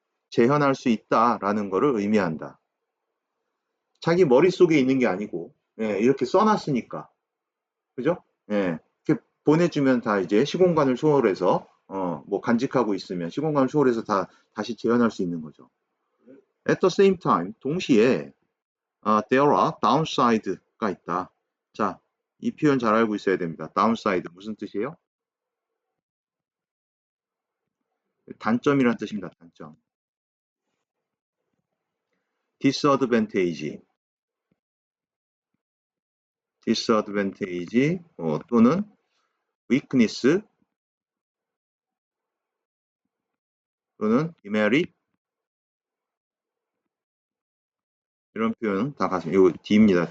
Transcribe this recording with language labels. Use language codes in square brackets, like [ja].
[ko] 재현할 수 있다라는 것을 의미한다. 자기 머릿속에 있는 게 아니고, 예, 이렇게 써놨으니까. 그죠? 예, 이렇게 보내주면 다 이제 시공간을 초월해서, 뭐 간직하고 있으면 시공간을 초월해서 다시 재현할 수 있는 거죠. [en] At the same time, [ko] 동시에 [en] there are downside [ko] 가 있다. 자, 이 표현 잘 알고 있어야 됩니다. downside 무슨 뜻이에요? 단점이란 뜻입니다. 단점. disadvantage, disadvantage 또는 weakness 또는 demerit 이런 표현 다 같이 이거 D입니다.